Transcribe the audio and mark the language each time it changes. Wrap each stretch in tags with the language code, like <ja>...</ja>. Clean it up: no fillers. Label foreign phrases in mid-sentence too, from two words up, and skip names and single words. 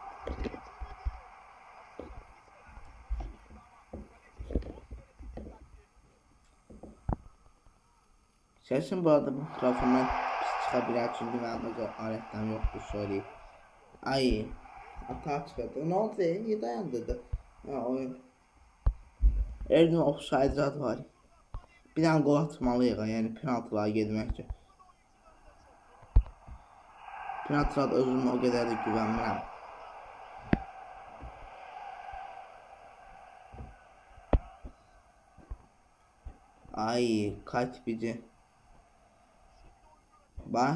<tr>Sesin bu arada bu tarafından pis çıkabilir çünkü ben özel aletten yoktu söyleyeyim. Ay. Hata çıkardı. Ne oldu? İyi dayandırdı. Ya oyun. Her gün offside zat var. Bir tane gol atmalıyıq yani penaltılara</tr> <az>getmək üçün. Penaltılar özümə o qədər də güvənmirəm.</az> <tr>Ay kaç bici. Bak.</tr>